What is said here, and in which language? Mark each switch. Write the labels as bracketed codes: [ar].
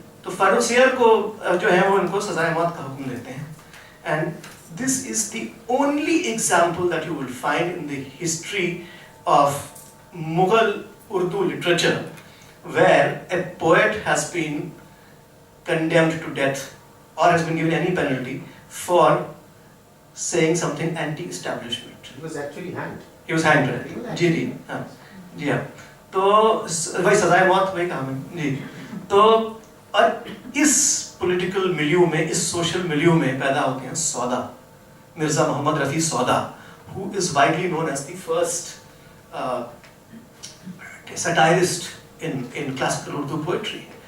[ur] تو فرخ سیر کو جو ہے وہ ان کو سزائے موت کا حکم دیتے ہیں. [en] And this is the only example that you will find in the history of Mughal Urdu literature where a poet has been condemned to death or has been given any penalty for saying something anti-establishment. He was actually hanged. He was hanged, right? جی جی ہاں جی ہاں. [ur] تو وہی سزائے موت وہی کہا میں جی. تو اور اس پولیٹیکل ملیو میں, اس سوشل ملیو میں پیدا ہوتے ہیں سودا, مرزا محمد رفیع سودا, [en] who is widely known as the first satirist in classical Urdu poetry.